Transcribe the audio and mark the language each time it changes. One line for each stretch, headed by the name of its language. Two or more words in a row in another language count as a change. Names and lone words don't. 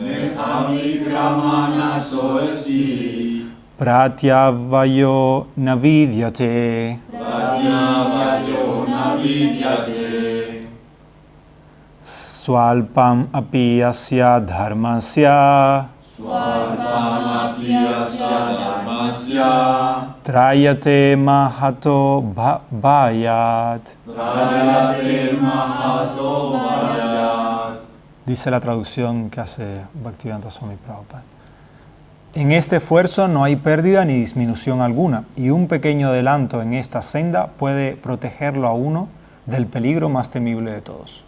Sanskrit: Pratyavayo navidyate Swalpam api asya dharmasya Trayate mahato bhayat.
Spanish: Dice la traducción que hace Bhaktivedanta Swami Prabhupada. En este esfuerzo no hay pérdida ni disminución alguna, y un pequeño adelanto en esta senda puede protegerlo a uno del peligro más temible de todos.